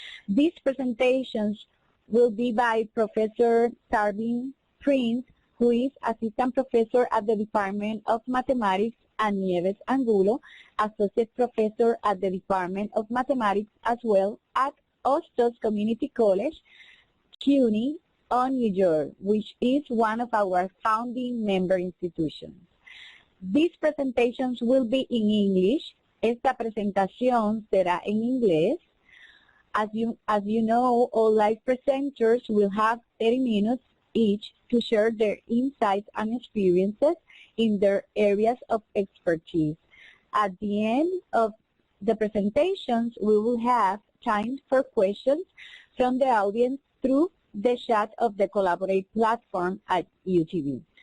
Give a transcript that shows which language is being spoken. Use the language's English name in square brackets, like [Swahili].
[English] These presentations will be by Professor Tanvir, who is Assistant Professor at the Department of Mathematics, and Nieves Angulo, Associate Professor at the Department of Mathematics as well at Hostos Community College, CUNY, New York, which is one of our founding member institutions. These presentations will be in English. [Spanish] Esta presentación será en inglés. [English] As you know, all live presenters will have 30 minutes each to share their insights and experiences in their areas of expertise. At the end of the presentations, we will have time for questions from the audience through the chat of the Collaborate platform at UTV.